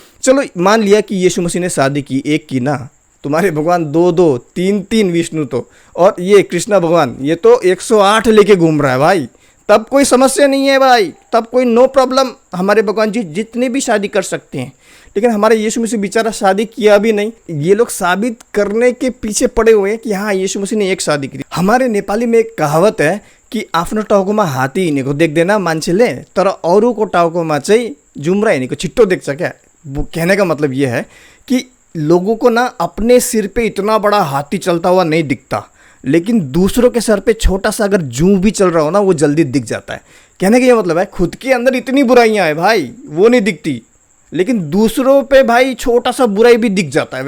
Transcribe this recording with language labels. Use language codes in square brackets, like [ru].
[hi] चलो मान लिया कि यीशु मसीह ने शादी की, एक की ना, तुम्हारे भगवान 2-2, 3-3 विष्णु तो, और ये कृष्णा भगवान ये तो 108 लेके घूम रहा है भाई, तब कोई समस्या नहीं है भाई, तब कोई नो प्रॉब्लम। हमारे भगवान जी जितने भी शादी कर सकते हैं, लेकिन हमारे यीशु मसीह बेचारा शादी किया भी नहीं। ये लोग साबित करने के पीछे पड़े हुए हैं कि हाँ यीशु मसीह ने एक शादी की। [ne] हमारे नेपाली में एक कहावत है कि आफ्नो टाउकोमा हात्ती हिँडेको देख्दैन मान्छेले, तर अरूको टाउकोमा चाहिँ जुम्रा हिँडेको छिट्टो देख्छ क्या। [hi] कहने का मतलब ये है कि लोगों को ना अपने सिर पे इतना बड़ा हाथी चलता हुआ नहीं दिखता, लेकिन दूसरों के सर पे छोटा सा अगर जू भी चल रहा हो ना वो जल्दी दिख जाता है। कहने का ये मतलब है खुद के अंदर इतनी बुराइयां हैं भाई वो नहीं दिखती, लेकिन दूसरों पे भाई छोटा सा बुराई भी दिख जाता है।